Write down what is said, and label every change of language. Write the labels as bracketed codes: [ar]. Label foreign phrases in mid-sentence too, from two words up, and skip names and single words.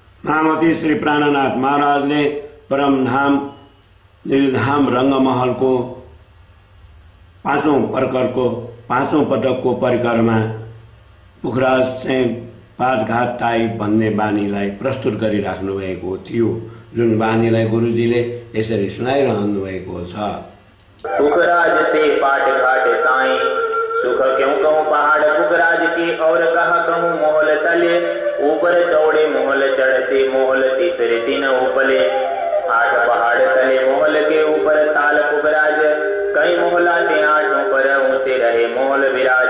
[ne] सामती श्री प्राणनाथ महाराजले परमधाम निलधाम रंगमहलको पाँचौं प्रकरको पाँचौं पटकको परिक्रमा पुखराज चाहिँ पाटघाट ताई भन्ने बानीलाई प्रस्तुत गरिराख्नु भएको थियो, जुन बानीलाई गुरुजीले यसरी सुनाइरहनु भएको छ। [hi] पुखराज से पाटघाट ताई सुख क्यों कहूँ पहाड़ पुखराज की, और कहा कहूँ मोहल तले ऊपर चौड़े मोहल चढ़ते मोहल तीसरे दिन उपले। 8 पहाड़ तले मोहल के ऊपर ताल पुखराज, कई मोहलाते 8 पर ऊंचे रहे मोहल विराज।